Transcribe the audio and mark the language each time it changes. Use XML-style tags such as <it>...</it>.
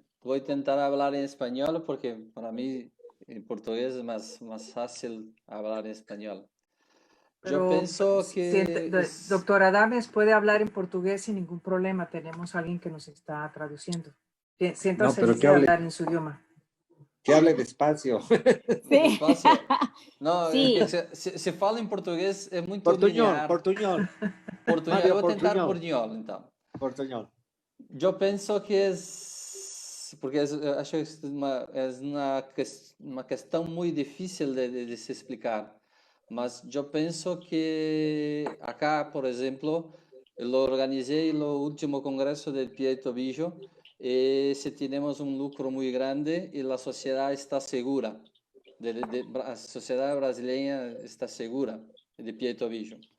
<es>Voy a intentar hablar en español porque para mí en portugués es más fácil hablar en español. Pero, yo pienso que... Doctora Adames puede hablar en portugués sin ningún problema. Tenemos a alguien que nos está traduciendo. Siéntase libre de hablar en su idioma. Que hable despacio. Sí. Despacio. No, sí.</es> <pt>Se fala em português é muito</pt> <es>Portuñol,</es> <pt>linear.</pt> <es>portuñol. Portuñol. Mario,</es> <pt>Eu vou tentar</pt> <es>portuñol.</es> <pt>portuñol, então.</pt> <es>Portuñol.</es> <pt>Eu penso que porque acho que é uma questão muito difícil de se explicar. Mas eu penso que acá, por exemplo, eu organizei o último congresso</pt> <es>del pie y tobillo y si tenemos un lucro muy grande y la sociedad está segura, la sociedad brasileña está segura de pie y tobillo.</es>